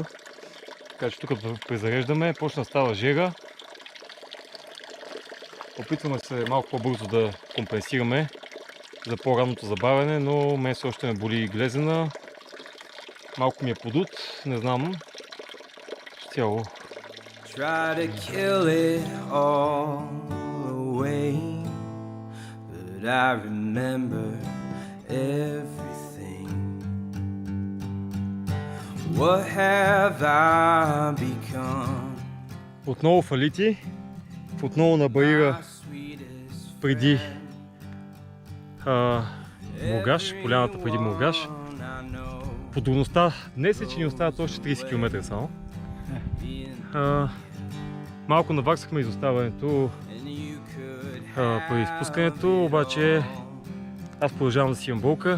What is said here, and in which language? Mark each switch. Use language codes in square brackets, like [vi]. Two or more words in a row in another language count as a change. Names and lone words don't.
[bg] Така че тук презареждаме, почна да става жега. Опитваме се малко по-бързо да компенсираме за по-ранното забавяне, но мен все още ме боли глезена. Малко ми е подут, не знам. Цяло. [en] Try to kill it all away, but I remember everything. What have I become? [bg] Отново фалити, отново на бариера преди Мургаш, поляната преди Мургаш. Подробността днес е, че ни остават още 30 км само. Малко наваксахме изоставането преди спускането, обаче Аз продължавам да си имам болка.